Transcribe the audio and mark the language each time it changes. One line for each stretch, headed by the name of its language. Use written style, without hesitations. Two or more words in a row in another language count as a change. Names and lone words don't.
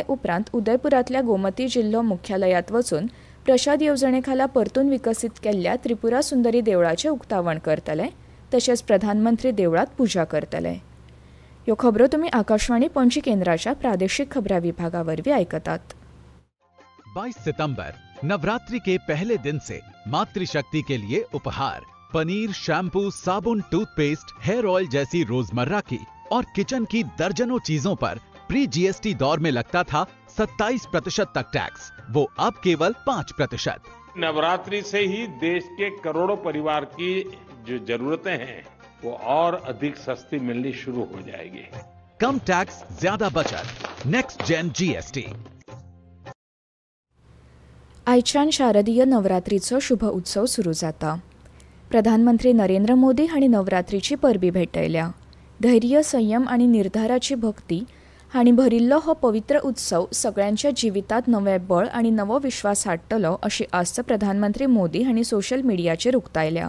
Konkani: उपरांत उदयपुरांतल्या गोमती जिल्लो मुख्यालयात वचून प्रसाद येवजणे खाला परतून विकसीत केल्ल्या त्रिपुरा सुंदरी देवळाचें उक्तावण करतले. तशेंच प्रधानमंत्री देवळांत पुजा करतले. ह्यो खबरो तुमी आकाशवाणी पणजी केंद्राच्या प्रादेशीक खबरां विभागा वरवीं आयकतात.
Hindi: 22 सितंबर नवरात्रि के पहले दिन से मातृशक्ति के लिए उपहार पनीर, शैम्पू, साबुन, टूथपेस्ट,
English: hair oil
Hindi: जैसी रोजमर्रा की और किचन की दर्जनों चीजों पर
English: pre GST
Hindi: दौर में लगता था 27% तक टैक्स, वो अब केवल 5%। नवरात्रि से ही देश के करोड़ों परिवार की जो जरूरतें हैं वो और अधिक सस्ती मिलनी शुरू हो जाएगी। कम टैक्स, ज्यादा बचत,
English: next gen GST.
Konkani: आयच्यान शारदीय नवरात्रीचो शुभ उत्सव सुरू जाता। प्रधानमंत्री नरेंद्र मोदी हांणी नवरात्रीची परबी भेटयल्या। धैर्य, संयम आनी निर्धाराची भक्ती हांणी भरिल्लो हो पवित्र उत्सव सगळ्यांच्या जिवितांत नवें बळ आनी नवो विश्वास हाडटलो अशी आस्त प्रधानमंत्री मोदी हांणी
English: social mediaचेर
Konkani: उक्तायल्या।